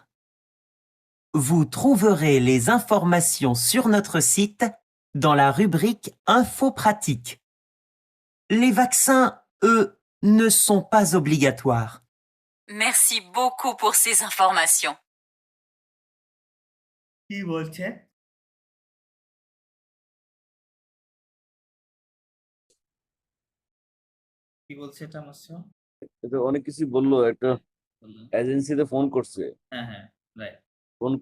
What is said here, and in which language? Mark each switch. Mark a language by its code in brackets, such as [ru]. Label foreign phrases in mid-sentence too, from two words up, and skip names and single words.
[fr] Vous trouverez les informations sur notre site dans la rubrique Infos pratiques. Les vaccins, eux, ne sont pas obligatoires. Merci beaucoup pour ces informations. [bn] কি বলছে? কি বলছে এটা মসিও? এটা অনেক কিছু বললো, একটা বললেন। এজেন্সিতে ফোন করছে, হ্যাঁ, হ্যাঁ, রাইট।